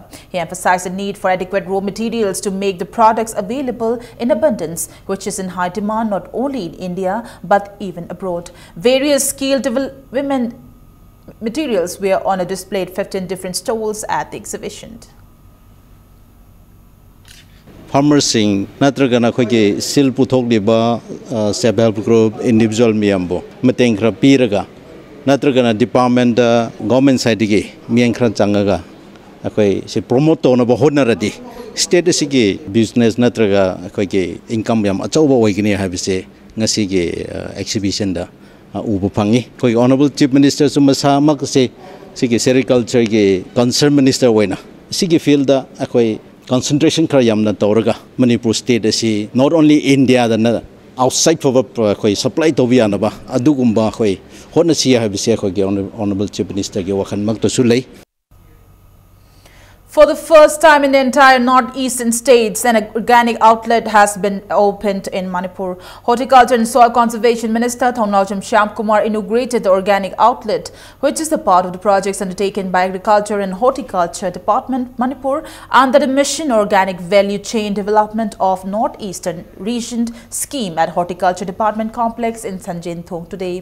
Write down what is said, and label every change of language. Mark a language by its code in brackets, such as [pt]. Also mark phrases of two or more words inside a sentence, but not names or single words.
[en] He emphasized the need for adequate raw materials to make the products available in abundance, which is in high demand not only in India but even abroad. Various skilled women materials were on a display at 15 different stalls at the exhibition. [mni] Farmers sing natragana khoge sil puthok liba [en] self-help group individual [mni] miyambo mateng khra piraga natragana [en] department government side [mni] ge miyang khra changaga akhoi se promote tona ba honaradi state sigi business natraga khoge income yam achauba oigini habise ngasi ge exhibition da ubu phangi khoi [en] honorable chief minister [mni] sumasa mak se sigi agriculture ge [en] concern minister [mni] oina sigi field da akhoi concentration kara yamna tawraga Manipur state asi [en] not only India [mni] da [en] outside for [mni] khoi supply to viana ba adugumba khoi hona si ha bise khoi ge [en] honorable chief minister [mni] ge wakhan mak to sulai. [en] For the first time in the entire northeastern states, an organic outlet has been opened in Manipur. Horticulture and Soil Conservation Minister Thongnawjam Shyam Kumar inaugurated the organic outlet, which is the part of the projects undertaken by Agriculture and Horticulture Department, Manipur, under the Mission Organic Value Chain Development of Northeastern Region scheme at Horticulture Department Complex in Sanjinthong today.